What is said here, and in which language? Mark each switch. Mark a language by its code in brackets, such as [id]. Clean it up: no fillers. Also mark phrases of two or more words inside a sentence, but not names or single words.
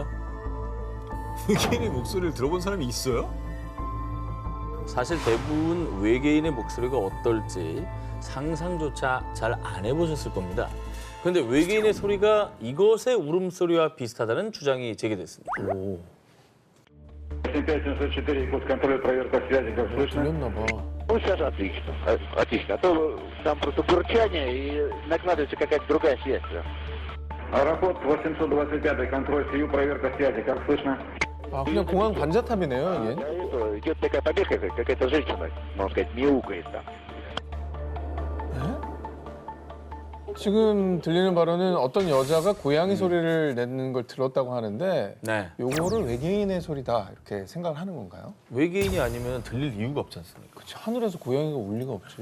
[ko] 외계인의 목소리를 들어본 사람이 있어요? 사실 대부분 외계인의 목소리가 어떨지 상상조차 잘 안 해보셨을 겁니다. 그런데 외계인의 소리가 이것의 울음소리와 비슷하다는 주장이 제기됐습니다. 오, [ru] 75704, код контроля, проверка связи, как слышно? [ko] 들렸나 봐. [ru] Ну, сейчас отлично. Отлично. А то там просто бурчание и накладывается какая-то другая связь. Аэропорт 825, контроль СИЮ, проверка связи. Как слышно? [ko] 아, 그냥 공항 관자탑이네요, [ru] Да, [ko] 이게. [ru] это идет такая помеха, какая-то женщина, можно сказать, мяукает там. [ko] 지금 들리는 바로는 어떤 여자가 고양이 소리를 내는 걸 들었다고 하는데 네. 요거를 외계인의 소리다 이렇게 생각을 하는 건가요? 외계인이 아니면 들릴 이유가 없지 않습니까? 그치, 하늘에서 고양이가 올 리가 없지.